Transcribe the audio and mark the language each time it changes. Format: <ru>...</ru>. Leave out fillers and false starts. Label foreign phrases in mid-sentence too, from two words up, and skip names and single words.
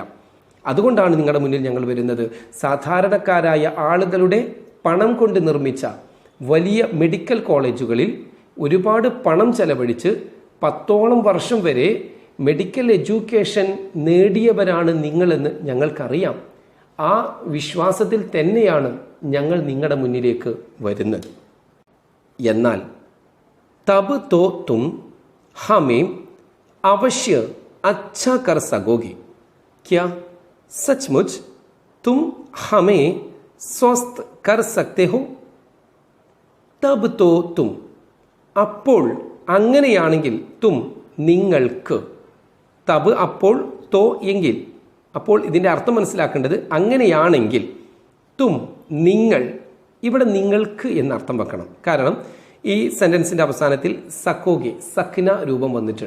<ml>അതുകൊണ്ടാണ് നിങ്ങളുടെ മുന്നിൽ ഞങ്ങൾ വരുന്നത്. സാധാരണക്കാരായ ആളുകളുടെ പണം കൊണ്ട് നിർമ്മിച്ച വലിയ മെഡിക്കൽ കോളേജുകളിൽ ഒരുപാട് പണം ചെലവഴിച്ച് 10ഓളം വർഷം വരെ മെഡിക്കൽ എഡ്യൂക്കേഷൻ നേടിയവരാണ് നിങ്ങളെന്ന് ഞങ്ങൾക്കറിയാം. ആ വിശ്വാസത്തിൽ തന്നെയാണ് ഞങ്ങൾ നിങ്ങളുടെ മുന്നിലേക്ക് വരുന്നത്.</ml> <hi>എന്നാൽ तब तो तुम हमें अवश्य अच्छा कर सकोगे क्या? सचमुच तुम हमें स्वस्थ कर सकते हो? तब तो तुम</hi> <ml>അപ്പോൾ അങ്ങനെയാണെങ്കിൽ, തും നിങ്ങൾക്ക്, തബ് അപ്പോൾ, തോ എങ്കിൽ. അപ്പോൾ ഇതിൻ്റെ അർത്ഥം മനസ്സിലാക്കേണ്ടത് അങ്ങനെയാണെങ്കിൽ, തും നിങ്ങൾ, ഇവിടെ നിങ്ങൾക്ക് എന്നർത്ഥം വെക്കണം. കാരണം ഈ സെന്റൻസിന്റെ അവസാനത്തിൽ</ml> <hi>सकोगे सकना</hi> <ml>രൂപം വന്നിട്ടുണ്ട്.</ml>